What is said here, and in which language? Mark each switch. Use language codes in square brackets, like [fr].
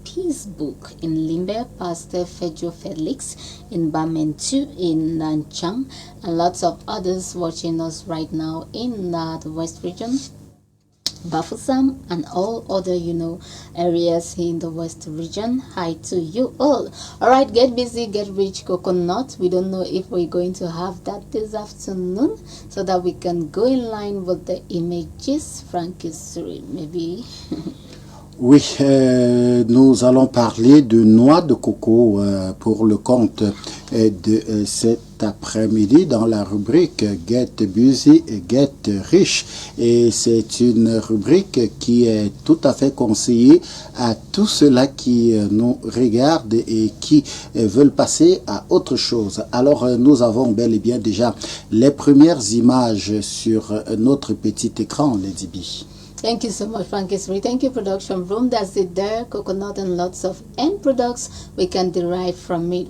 [en] Peace Book in Limbe, Pastor Fejo Felix in Bamentu in Nanchang, and lots of others watching us right now in the West region, Bafusam, and all other areas in the West region. Hi to you all. All right, get busy, get rich. Coconut, we don't know if we're going to have that this afternoon, so that we can go in line with the images. Frankissery, maybe. [fr] Oui, nous allons parler de noix de coco pour le compte de cet après-midi dans la rubrique Get Busy et Get Rich. Et c'est une rubrique qui est tout à fait conseillée à tous ceux-là qui nous regardent et qui veulent passer à autre chose. Alors, nous avons bel et bien déjà les premières images sur notre petit écran, Lady B. [en] Thank you so much, Frankissery. Thank you, production room. That's it there. Coconut and lots of end products we can derive from it.